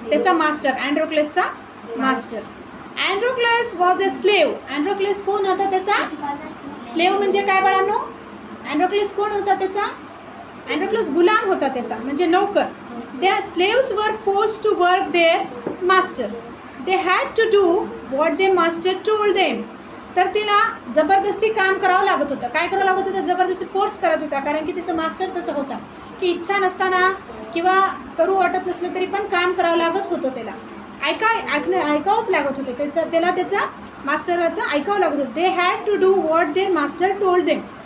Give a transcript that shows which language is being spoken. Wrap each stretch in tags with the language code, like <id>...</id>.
<mr>त्याचा master, अँड्रोक्लसचा master.</mr> <en>Androcles was a slave.</en> <mr>अँड्रोक्लस कोण होता? त्याचा स्लेव म्हणजे काय बाळांनो? अँड्रोक्लस कोण होता? त्याचा अँड्रोक्लस गुलाम होता, त्याचा म्हणजे नौकर.</mr> <en>Their slaves were forced to work their master. They had to do what their master told them.</en> <mr>तर तिला जबरदस्ती काम करावं लागत होतं. काय करावं लागत होतं? जबरदस्ती फोर्स करत होता, कारण की तिचं मास्टर तसं होता की इच्छा नसताना किंवा करू वाटत नसलं तरी पण काम करावं लागत होतं. त्याला ऐकावंच लागत होतं. त्याला त्याचा मास्टराचं ऐकावं लागत होतं.</mr> <en>They had to do what their master told them.</en>